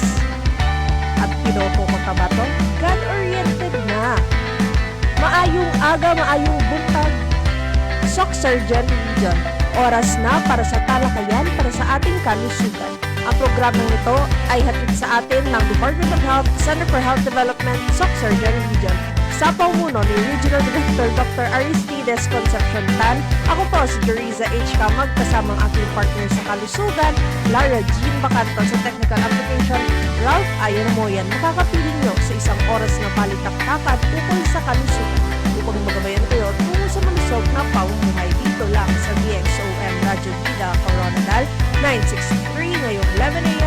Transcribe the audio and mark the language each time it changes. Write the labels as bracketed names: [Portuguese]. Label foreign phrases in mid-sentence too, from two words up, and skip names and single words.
[Filipino] At Pinopo Cotabato, God-oriented na. [Hiligaynon] Maayong aga, [Cebuano] maayong buntag. [Filipino] Sorsogon Region, oras na para sa talakayan para sa ating kalusugan. Ang programang ito ay hatid sa atin ng Department of Health, Center for Health Development, Sorsogon Region. Sa pamuno ni Regional Director Dr. Aristides Concepcion Tan, ako po si Jeriza H. Kamag, kasamang aking partner sa kalusugan, Lara Jean Bacanto sa Technical Application, Ralph Ayan Moyan. Makakapiling nyo sa isang oras na balitaktakan tungkol sa kalusugan upang magabayan kayo tungo sa malusog na pamumuhay dito lang sa DXOM Radyo Bida, Coronadal 963 ngayong 11 a.m.